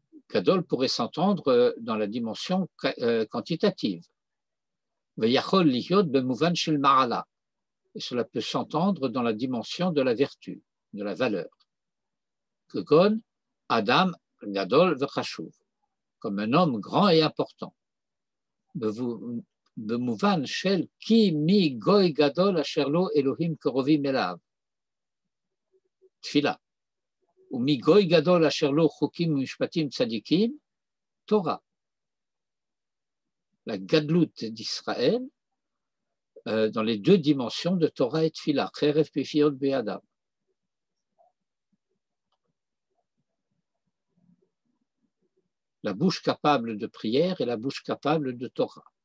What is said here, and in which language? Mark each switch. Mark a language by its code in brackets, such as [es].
[fr] Gadol pourrait s'entendre dans la dimension quantitative. V'yachol liyot b'mouvan shel ma'ala. Et cela peut s'entendre dans la dimension de la vertu, de la valeur. Kegon Adam Gadol v'chashuv. Comme un homme grand et important. [he] במובן של כי מי גוי גדול אשר לו אלוהים קרובים אליו. תפילה. ומי גוי גדול אשר לו חוקים ומשפטים צדיקים, תורה. [fr] La gadlout d'Israël dans les deux dimensions de Torah et Tfila, Cherev Pifiot Be'adam. La bouche capable de prière et la bouche capable de Torah.